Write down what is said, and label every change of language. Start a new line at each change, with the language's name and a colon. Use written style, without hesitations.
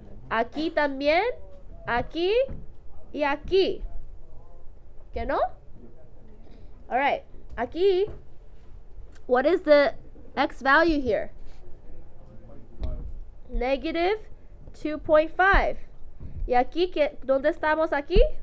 Spanish: Aquí también, aquí, y aquí. ¿Que no?
English: All right.
Spanish: Aquí,
English: what is the x value here? Negative 2.5.
Spanish: Y aquí, ¿dónde estamos aquí?